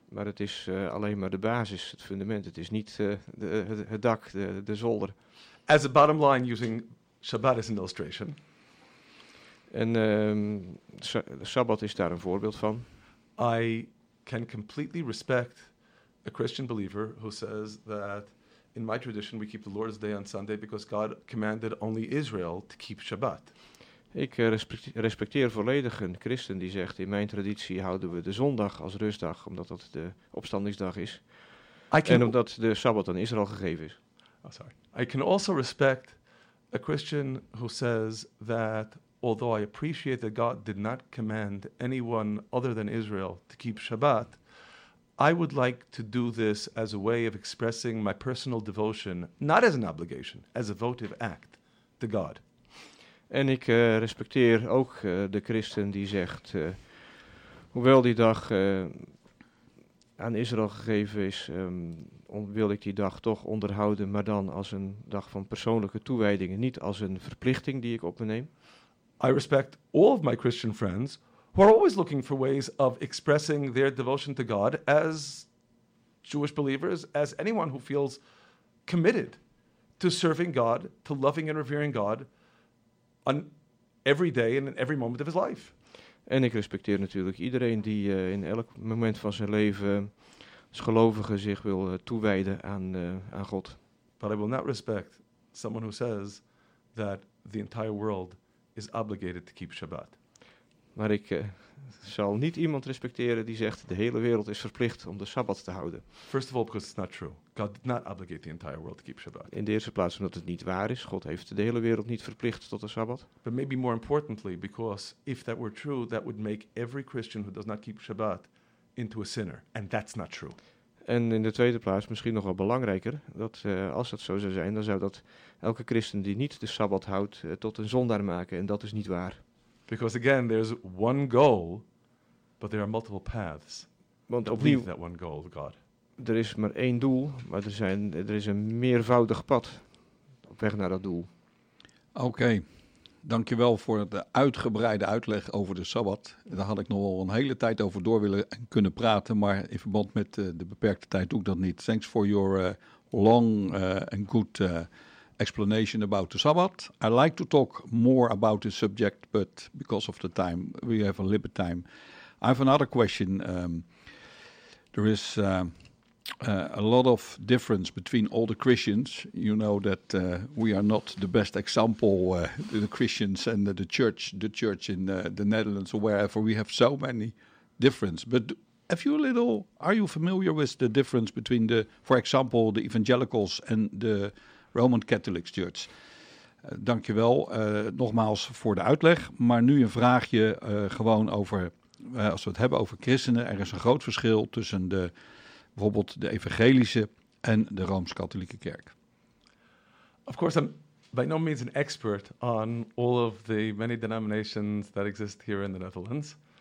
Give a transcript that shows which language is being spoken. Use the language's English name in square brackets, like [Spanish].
[Dutch] Maar het is alleen maar de basis, het fundament. Het is niet het dak, de zolder. [English] As a bottom line, using Shabbat as an illustration. [Dutch] En Sabbat is daar een voorbeeld van. [English] I can completely respect a Christian believer who says that in my tradition we keep the Lord's Day on Sunday because God commanded only Israel to keep Shabbat. [Dutch] Ik respecteer volledig een christen die zegt, in mijn traditie houden we de zondag als rustdag, omdat dat de opstandingsdag is. En omdat de Sabbat aan Israël gegeven is. [English] Oh, sorry. I can also respect a Christian who says that, although I appreciate that God did not command anyone other than Israel to keep Shabbat, I would like to do this as a way of expressing my personal devotion, not as an obligation, as a votive act to God. [Dutch] En ik respecteer ook de christen die zegt, hoewel die dag aan Israël gegeven is, wil ik die dag toch onderhouden, maar dan als een dag van persoonlijke toewijdingen, niet als een verplichting die ik op me neem. [English] I respect all of my Christian friends who are always looking for ways of expressing their devotion to God as Jewish believers, as anyone who feels committed to serving God, to loving and revering God, on every day and in every moment of his life. [Dutch] En ik respecteer natuurlijk iedereen die in elk moment van zijn leven als gelovige zich wil toewijden aan God. [English] But I will not respect someone who says that the entire world is obligated to keep Shabbat. [Dutch] Maar ik zal niet iemand respecteren die zegt de hele wereld is verplicht om de Sabbat te houden. [English] First of all, because it's not true. God did not obligate the entire world to keep Shabbat. [Dutch] In de eerste plaats omdat het niet waar is. God heeft de hele wereld niet verplicht tot de Sabbat. [English] But maybe more importantly, because if that were true, that would make every Christian who does not keep Shabbat into a sinner. And that's not true. [Dutch] En in de tweede plaats, misschien nog wel belangrijker, dat als dat zo zou zijn, dan zou dat elke christen die niet de Sabbat houdt, tot een zondaar maken. En dat is niet waar. [English] Because again, there's one goal, but there are multiple paths [Dutch] Want [English] that [Dutch] opnieuw, [English] lead that one goal, God. [Dutch] Er is maar één doel, maar er is een meervoudig pad op weg naar dat doel. [English] Okay. [Dutch] Dankjewel voor de uitgebreide uitleg over de Sabbat. Daar had ik nog wel een hele tijd over door willen en kunnen praten, maar in verband met de beperkte tijd doe ik dat niet. [English] Thanks for your long and good explanation about the Sabbath. I like to talk more about the subject, but because of the time, we have a limited time. I have another question. There is a lot of difference between all the Christians. You know that we are not the best example, the Christians and the church in the Netherlands or wherever. We have so many differences. But are you familiar with the difference between the, for example, the evangelicals and the Roman Catholic Church? [Dutch] Dankjewel, nogmaals voor de uitleg. Maar nu een vraagje gewoon over, als we het hebben over christenen, er is een groot verschil tussen de bijvoorbeeld de evangelische en de Rooms-Katholieke kerk. [English] Of course, I'm by no means an expert on all of the many denominations that exist here in the Netherlands.